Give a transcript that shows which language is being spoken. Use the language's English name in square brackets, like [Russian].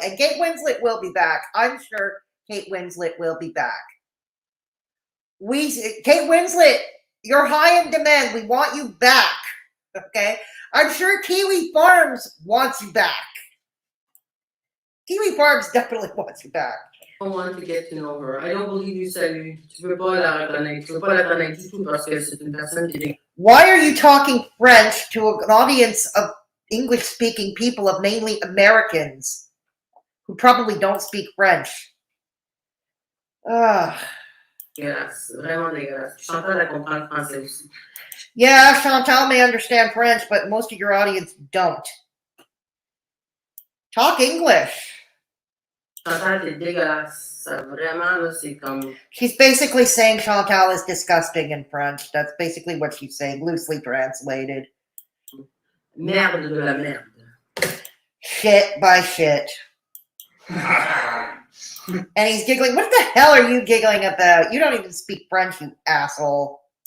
[English] And Kate Winslet will be back. I'm sure Kate Winslet will be back. Kate Winslet, you're high in demand. We want you back, okay? I'm sure Kiwi Farms wants you back. Kiwi Farms definitely wants you back. I want to get to know her. I don't believe you said [French] tu peux pas la reconnaître. Tu peux pas la connaître du tout parce que c'est une personne qui est. [English] Why are you talking French to an audience of English-speaking people, of mainly Americans, who probably don't speak French? [French] Dégueulasse. Vraiment dégueulasse. Chantal, elle comprend le français aussi. [English] Yeah, Chantal may understand French, but most of your audience don't. Talk English. [French] Chantal, t'es dégueulasse. Ça, vraiment, là, c'est comme. [English] She's basically saying Chantal is disgusting in French. That's basically what she's saying, loosely translated. [French] Merde de la merde. [English] Shit by shit. And he's giggling. What the hell are you giggling about? You don't even speak French, you asshole.